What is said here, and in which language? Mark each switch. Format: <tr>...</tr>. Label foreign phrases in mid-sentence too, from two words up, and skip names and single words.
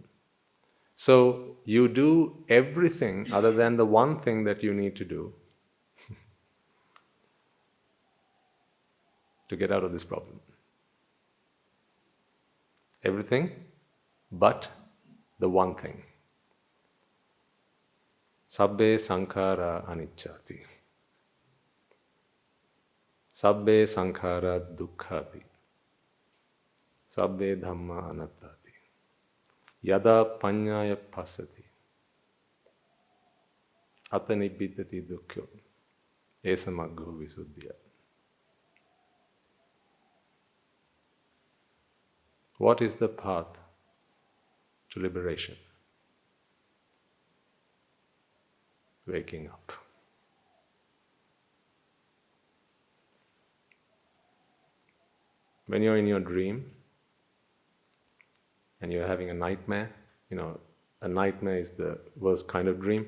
<en>So you do everything other than the one thing that you need to do to get out of this problem. Everything but the one thing.</en> <pi>Sabbe sankhara anicchati. Sabbe sankhara dukkhati. Sabbe dhamma anattati. Yada panyaya passati. Atta nibbidati dukkho. Esa maggo visuddhya.</pi> <en>What is the path to liberation? Waking up. When you're in your dream and you're having a nightmare, a nightmare is the worst kind of dream.</en>